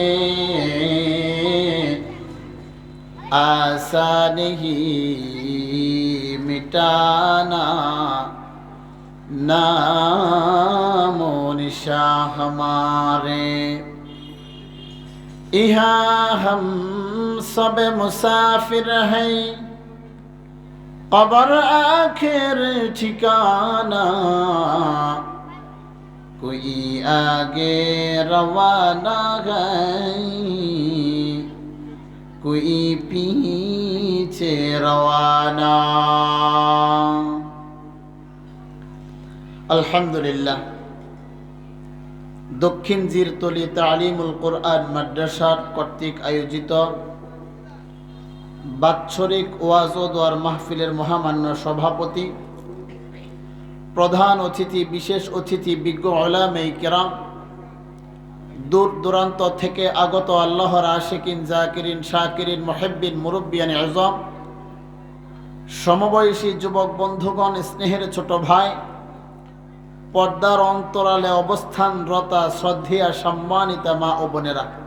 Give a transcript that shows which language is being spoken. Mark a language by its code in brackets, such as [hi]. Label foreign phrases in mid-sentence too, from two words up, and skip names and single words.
[ur] آسان ہی مٹانا نام و نشاں ہمارے یہاں ہم سب مسافر ہیں قبر آخر ٹھکانہ کوئی آگے روانہ ہے کوئی پیچھے روانہ [bn] আলহামদুলিল্লাহ দক্ষিণ জিরতলি তালিমুল কোরআন মাদ্রাসার কর্তৃক আয়োজিত বাৎসরিক ওয়াজ ও দোয়ার মাহফিলের মহামান্য সভাপতি প্রধান অতিথি বিশেষ অতিথি বিজ্ঞ উলামায়ে কিরাম দূর দূরান্ত থেকে আগত আল্লাহর আশিকিন জাকিরিন শাকিরিন মুহিব্বিন মুরব্বিয়ান আযম সমবয়সী যুবক বন্ধুগণ স্নেহের ছোট ভাই পর্দার অন্তরালে অবস্থানরতা শ্রদ্ধেয়া সম্মানিতা মা ও বোনেরা